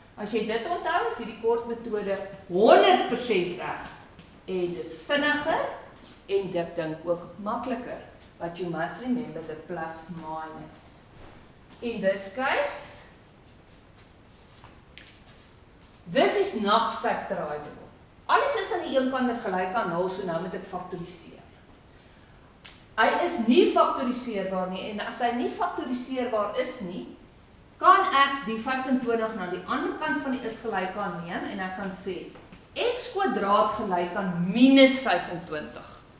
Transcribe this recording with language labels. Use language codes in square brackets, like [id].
[af] As jy dit onthou, is hierdie kort metode 100% reg. En dis vinniger, en dit dink ook makliker. [en] But you must remember the plus minus. In this case, this is not factorizable. [af] Alles is aan die een kant gelyk aan 0, so nou moet ek faktoriseer. Hy is nie faktoriseerbaar nie, en as hy nie faktoriseerbaar is nie, kan ek die 25 na die ander kant van die is gelyk aan neem, en ek kan sê, x kwadraat gelyk aan minus 25.